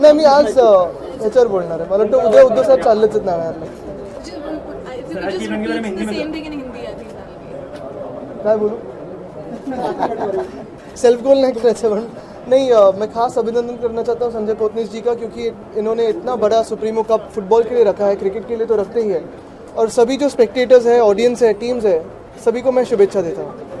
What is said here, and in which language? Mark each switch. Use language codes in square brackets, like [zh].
[mr] नाही मी आज ह्याच्यावर बोलणार आहे मला वाटतं उद्या उद्धव साहेब चाललेच आहेत नाण्याला [en] If you could just repeat the same thing in Hindi, I think that will be. [mr] काय बोलू सेल्फ गोल नहीं करायचं पण [hi] नहीं मैं खास अभिनंदन करना चाहता हूँ संजय पोतनीस जी का क्योंकि इन्होंने इतना बड़ा सुप्रीमो कप फुटबॉल के लिए रखा है क्रिकेट के लिए तो रखते ही है और सभी जो स्पेक्टेटर्स है ऑडियंस है टीम्स है सभी को मैं शुभेच्छा देता हूँ.